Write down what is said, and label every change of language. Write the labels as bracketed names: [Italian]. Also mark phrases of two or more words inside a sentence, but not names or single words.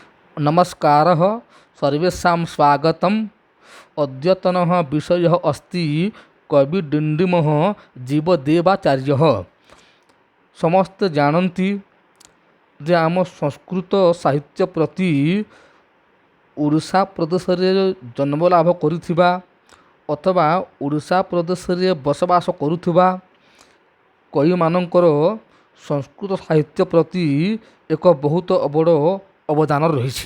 [Sanskrit] नमस्कारः सर्वेषां स्वागतम्। अद्यतनः विषयः अस्ति कविडिण्डिमः जीवदेवाचार्यः। [Odia] ସମସ୍ତେ ଜାଣନ୍ତି ଯେ ଆମ ସଂସ୍କୃତ ସାହିତ୍ୟ ପ୍ରତି ଓଡ଼ିଶା ପ୍ରଦେଶରେ ଜନ୍ମ ଲାଭ କରିଥିବା ଅଥବା ଓଡ଼ିଶା ପ୍ରଦେଶରେ ବସବାସ କରୁଥିବା କବିମାନଙ୍କର ସଂସ୍କୃତ ସାହିତ୍ୟ ପ୍ରତି ଏକ ବହୁତ ବଡ଼ ଅବଦାନ ରହିଛି।